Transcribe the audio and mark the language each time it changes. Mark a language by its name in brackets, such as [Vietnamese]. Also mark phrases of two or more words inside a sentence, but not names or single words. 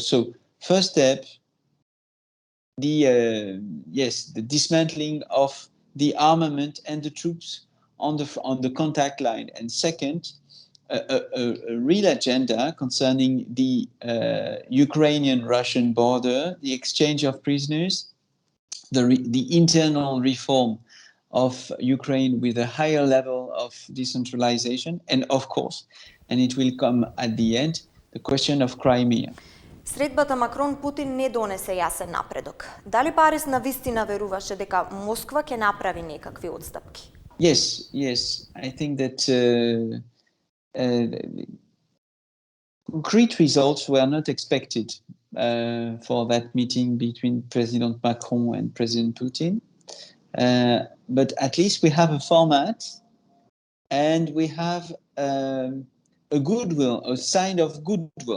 [English] So, first step, the dismantling of the armament and the troops on the contact line, and second, a real agenda concerning the Ukrainian-Russian border, the exchange of prisoners, the internal reform of Ukraine with a higher level of decentralization, and of course, and it will come at the end, the question of Crimea. [Macedonian] Средбата Макрон-Путин не донесе јасен напредок. Дали Париз навистина веруваше дека Москва ќе направи некакви отстапки? [English] Yes. I think that concrete results were not expected for that meeting between President Macron and President Putin. But at least we have a format, and we have a goodwill, a sign of goodwill.